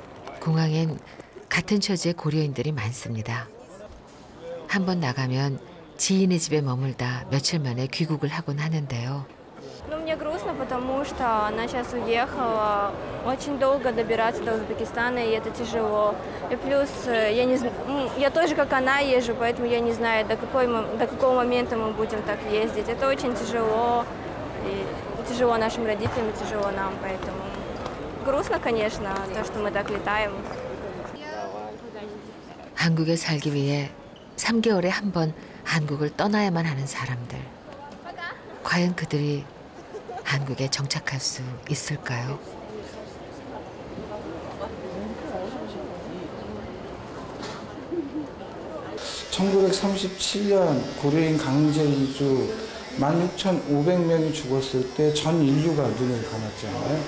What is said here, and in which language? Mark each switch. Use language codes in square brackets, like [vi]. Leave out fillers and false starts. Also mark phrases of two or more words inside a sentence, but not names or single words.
[ko] 공항엔 같은 처지의 고려인들이 많습니다. 한 번 나가면 지인의 집에 머물다 며칠 만에 귀국을 하곤 하는데요. [ru] Ну, мне грустно, потому что она сейчас уехала. Очень долго добираться до Узбекистана, и это тяжело. И плюс я тоже, как она, езжу, поэтому я не знаю, до какого момента мы будем так ездить. Это очень тяжело. И тяжело нашим родителям, и тяжело нам, поэтому грустно, конечно, то, что мы так летаем. [ko] 한국에 살기 위해 3개월에 한 번 한국을 떠나야만 하는 사람들. 과연 그들이 한국에 정착할 수 있을까요? (1937년) 고려인 강제 이주 16,500명이 죽었을 때 전 인류가 눈을 감았잖아요.